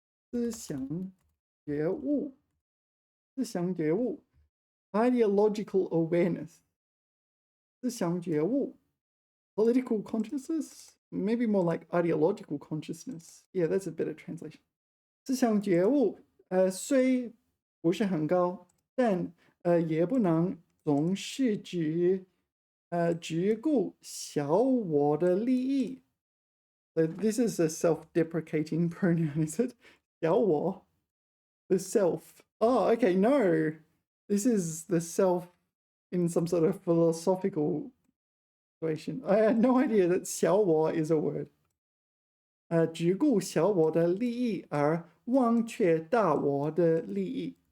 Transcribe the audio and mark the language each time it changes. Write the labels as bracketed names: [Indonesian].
[Chinese] 思想觉悟.思想觉悟. [English] Ideological awareness. [Chinese] 思想觉悟. [English] Political consciousness? Maybe more like ideological consciousness. Yeah, that's a better translation. [Chinese] 思想觉悟虽不是很高，但也不能总是只顾小我的利益. [English] So this is a self-deprecating pronoun, is it? 小我, the self. Oh, okay, no. This is the self in some sort of philosophical situation. I had no idea that 小我 is a word. [Chinese] 只顾小我的利益而忘却大我的利益.